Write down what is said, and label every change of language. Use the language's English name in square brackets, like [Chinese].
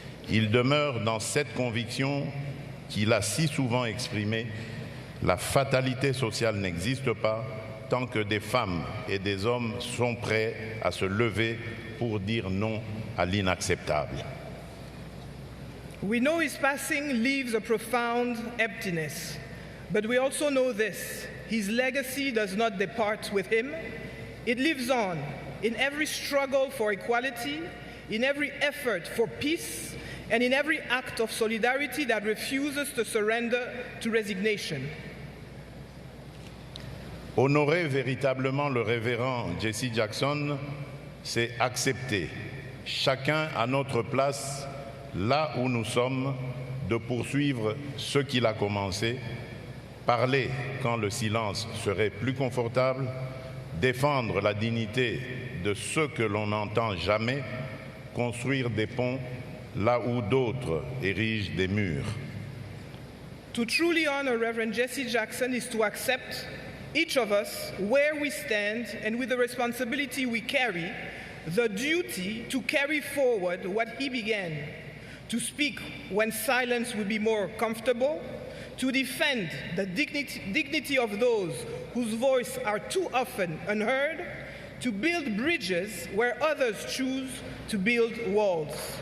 [French] Il demeure dans cette conviction qu'il a si souvent exprimée: la fatalité sociale n'existe pas tant que des femmes et des hommes sont prêts à se lever pour dire non à l'inacceptable. [English] We know his passing leaves a profound emptiness, but we also know this: his legacy does not depart with him. It lives on in every struggle for equality, in every effort for peace, and in every act of solidarity that refuses to surrender to resignation. [French] Honorer véritablement le révérend Jesse Jackson, c'est accepter, chacun à notre place, là où nous sommes, de poursuivre ce qu'il a commencé, parler quand le silence serait plus confortable, défendre la dignité de ceux que l'on n'entend jamais, construire des ponts là où d'autres érigent des murs. [English] To truly honor Reverend Jesse Jackson is to accept, each of us, where we stand and with the responsibility we carry, the duty to carry forward what he began, to speak when silence will be more comfortable, to defend the dignity of those whose voice are too often unheard, to build bridges where others choose to build walls.